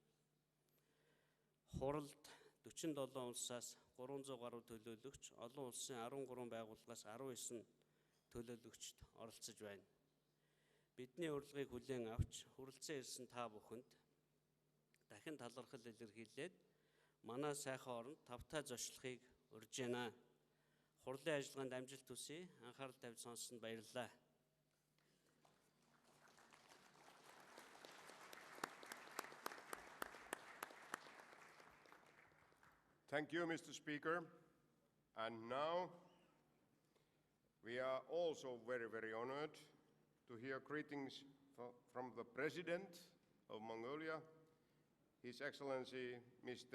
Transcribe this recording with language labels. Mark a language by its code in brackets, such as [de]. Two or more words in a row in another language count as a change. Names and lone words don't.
[mn] Хуралд 47 улсаас 300 гаруй төлөөлөгч, олон улсын 13 байгууллагаас 19 төлөөлөгчд оролцож байна. Бидний урилгыг хүлээн авч хүрэлцэн ирсэн та бүхэнд дахин талархал илэрхийлээд манай сайхан оронд тавтай зочлохыг урьж байна. Хурлын ажиллагаанд амжилт хүсье. Анхаарал тавьж сонссонд баярлалаа. [en] Thank you, Mr. Speaker. And now we are also very, very honored to hear greetings from the President of Mongolia, His Excellency Mr.